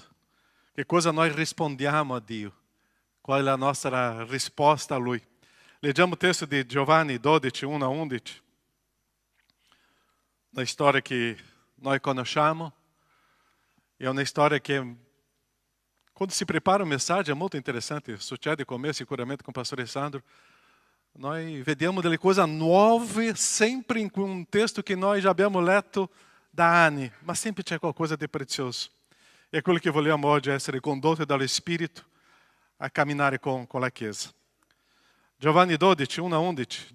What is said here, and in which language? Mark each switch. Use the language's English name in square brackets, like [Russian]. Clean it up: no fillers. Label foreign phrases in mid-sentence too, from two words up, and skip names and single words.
[Italian] Che cosa noi rispondiamo a Dio? Qual è la nostra risposta a Lui? Leggiamo il testo di Giovanni 12, 1-11. Una storia che noi conosciamo. È una storia che, quando si prepara un messaggio, è molto interessante. Succede con me, sicuramente [Portuguese] com o pastor [Italian] Alessandro. Noi vediamo delle cose nuove sempre in un testo che noi già abbiamo letto da anni, ma sempre c'è qualcosa di prezioso. E quello che vogliamo oggi è essere condotti dallo Spirito a camminare con la Chiesa. Giovanni 12, 1-11.